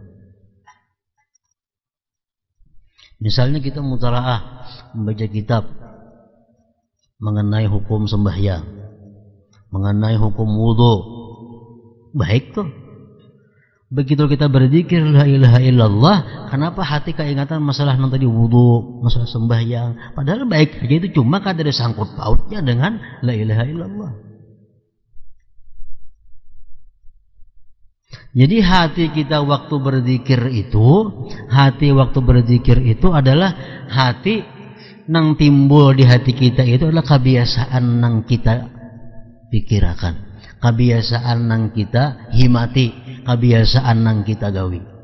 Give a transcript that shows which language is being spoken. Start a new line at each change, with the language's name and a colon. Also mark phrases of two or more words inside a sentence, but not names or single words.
Indonesian: Misalnya kita mutalaah membaca kitab mengenai hukum sembahyang, mengenai hukum wudu, baik tuh. Begitu kita berzikir
Arabic: la ilaha illallah,
Indonesian: kenapa hati keingatan masalah yang tadi wudu, masalah sembahyang, padahal baik aja itu, cuma kan ada sangkut pautnya dengan
Arabic: la ilaha illallah.
Banjar: Jadi hati kita waktu berzikir itu adalah hati nang timbul di hati kita itu adalah kebiasaan nang kita pikirkan, kebiasaan nang kita himati, kebiasaan nang kita gawi.